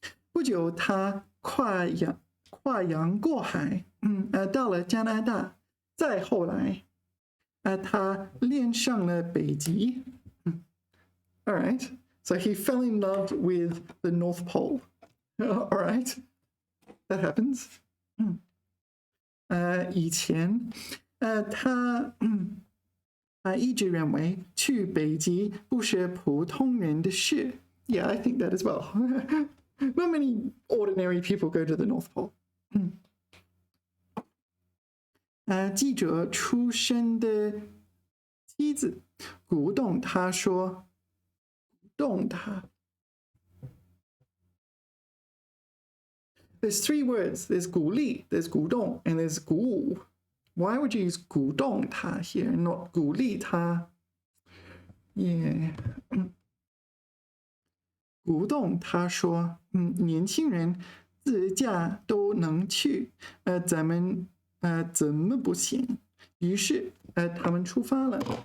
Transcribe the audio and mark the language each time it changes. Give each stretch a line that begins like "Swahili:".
Chinese: 不久他跨洋过海到了加拿大再后来他恋上了北极
English: all right So he fell in love with the North Pole. All right, that happens.
Chinese: 以前他一直认为去北极不是普通人的事。
English: Yeah, I think that as well. Not many ordinary people go to the North Pole.
Chinese: 记者出身的妻子鼓动他说。
English: There's 3 words. There's 鼓励, there's 鼓动, and there's 鼓舞. Why would you use 鼓动他 here and not 鼓励他? Yeah.
Chinese: 鼓动他说，年轻人自驾都能去，咱们怎么不行？于是他们出发了。